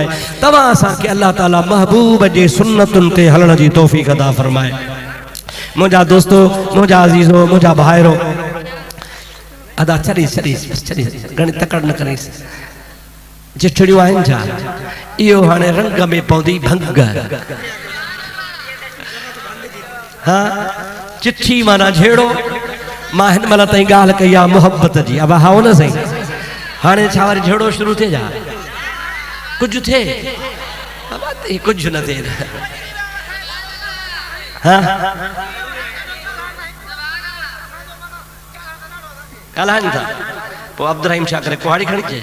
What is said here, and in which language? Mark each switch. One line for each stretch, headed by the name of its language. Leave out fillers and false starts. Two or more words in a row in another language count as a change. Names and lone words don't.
Sindhi: तव्हां असांखे अल्लाह ताला महबूब जे सुन्नतुनि ते हलण जी तौफ़ीक़ अता फरमाए। मुंहिंजा दोस्तो, मुंहिंजा अज़ीज़ो, मुंहिंजा भाइरो, अदा छॾीस घणी तकड़ न करीस। चिठड़ियूं आहिनि छा? इहो हाणे रंग में पवंदी भंग। हाँ, चिट्ठी माना झेड़ो। मां हिन महिल ताईं ॻाल्हि कई आहे मुहबत जी। अब हा न साईं, हाणे छा वरी झेड़ो शुरू थिए जा? कुझु थिए? कुझु न थिए। हाँ, ॻाल्हाइनि था पोइ अब्दुल रहीम छा करे कुहाड़ी खणी अचे।